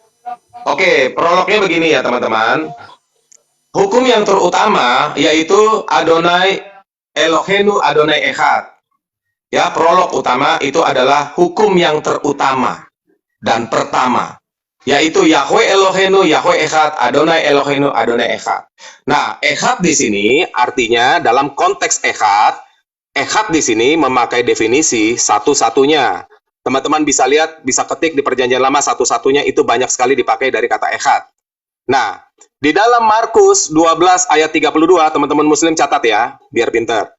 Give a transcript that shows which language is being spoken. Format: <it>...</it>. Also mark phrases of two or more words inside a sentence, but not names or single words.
<id>Oke, prolognya begini ya teman-teman. Hukum yang terutama yaitu</id> <he>אדוני אלוהינו אדוני אחד.</he> <id>Ya, prolog utama itu adalah hukum yang terutama dan pertama, yaitu</id> <he>יהוה אלוהינו יהוה אחד, אדוני אלוהינו אדוני אחד.</he> <id>Nah, Echad di sini artinya dalam konteks Echad di sini memakai definisi satu-satunya. Teman-teman bisa lihat, bisa ketik di Perjanjian Lama satu-satunya itu banyak sekali dipakai dari kata Echad. Nah, di dalam Markus 12 ayat 32, teman-teman Muslim catat ya, biar pinter.</id>